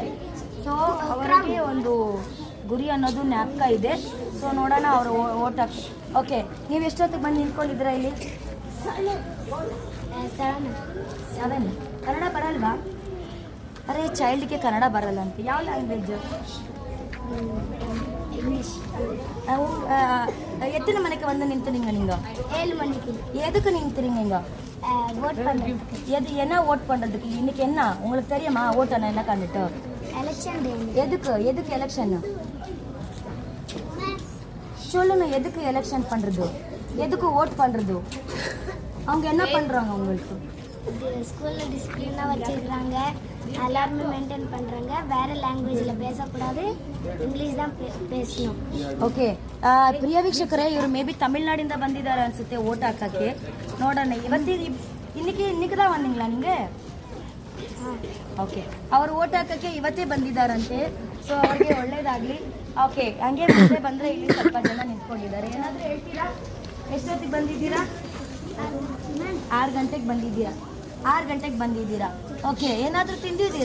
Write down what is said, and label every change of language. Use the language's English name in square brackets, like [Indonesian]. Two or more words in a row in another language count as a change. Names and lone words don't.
[Kannada] ಸೊ ಅವರಿಗೆ ಒಂದು ಗುರಿ ಅನ್ನೋದು ಜ್ಞಾಪಕ ಇದೆ. ಸೊ ನೋಡೋಣ ಅವರು ಓಟ್ ಹಾಕಿ. ಓಕೆ, ನೀವು ಎಷ್ಟೊತ್ತಿಗೆ ಬಂದು ನಿಂತ್ಕೊಂಡಿದ್ದೀರಾ ಇಲ್ಲಿ? 7. ಕನ್ನಡ ಬರಲ್ವಾ? ಅರೆ, ಚೈಲ್ಡ್ಗೆ ಕನ್ನಡ ಬರಲ್ಲ ಅಂತ. ಯಾವ ಲ್ಯಾಂಗ್ವೇಜ್? [Tamil] எத்தனை மணிக்கு வந்து நின்றுனீங்க நீங்க? 7 மணிக்கு. எதுக்கு நின்றுறீங்க நீங்க? ஓட் பண்றதுக்கு. எது என்ன ஓட் பண்றதுக்கு? இன்னைக்கு என்ன உங்களுக்கு தெரியுமா? ஓட் என்ன கண்டுட்டு? எலெக்ஷன் டே. எதுக்கு எலெக்ஷன் சொல்லுங்க. எதுக்கு எலெக்ஷன் பண்றது? எதுக்கு ஓட் பண்றது? அவங்க என்ன பண்றாங்க உங்களுக்கு? ஸ்கூல்ல டிசிப்ளினா வச்சிருக்காங்க, எல்லாருமே மெயின்டைன் பண்றாங்க. வேற ಲ್ಯಾಂಗ್ವೇಜ್ல பேசக்கூடாது, ಇಂಗ್ಲಿಷ್ தான் பேசணும். [Kannada] ಓಕೆ, ಪ್ರಿಯ ವೀಕ್ಷಕರೇ ಇವರು [English] may be [Kannada] ತಮಿಳ್ನಾಡಿಂದ ಬಂದಿದ್ದಾರೆ ಅನ್ಸುತ್ತೆ ಓಟ್ ಹಾಕಕ್ಕೆ. [Tamil] ನೋಡೋಣ, ಇನ್ನಿಕ್ಕೆ தான் வந்தீங்களா நீங்க? [Kannada] ಓಕೆ, ಅವರು ಓಟ್ ಹಾಕಕ್ಕೆ ಇವತ್ತೇ ಬಂದಿದ್ದಾರಂತೆ. ಸೊ ಅವ್ರಿಗೆ ಒಳ್ಳೇದಾಗ್ಲಿ. ಓಕೆ, ಹಂಗೆ ಮುಂದೆ ಬಂದ್ರೆ ಇಲ್ಲಿ ಸ್ವಲ್ಪ ಜನ ನಿಂತ್ಕೊಂಡಿದ್ದಾರೆ. ಏನಾದರೂ ಹೇಳ್ತೀರಾ? ಎಷ್ಟೊತ್ತಿಗೆ ಬಂದಿದ್ದೀರಾ? 6 ಗಂಟೆಗೆ ಬಂದಿದ್ದೀರಾ. 6 ಗಂಟೆಗೆ ಬಂದಿದ್ದೀರಾ. ಓಕೆ, ಏನಾದರೂ ತಿಂದಿದ್ದೀರಾ?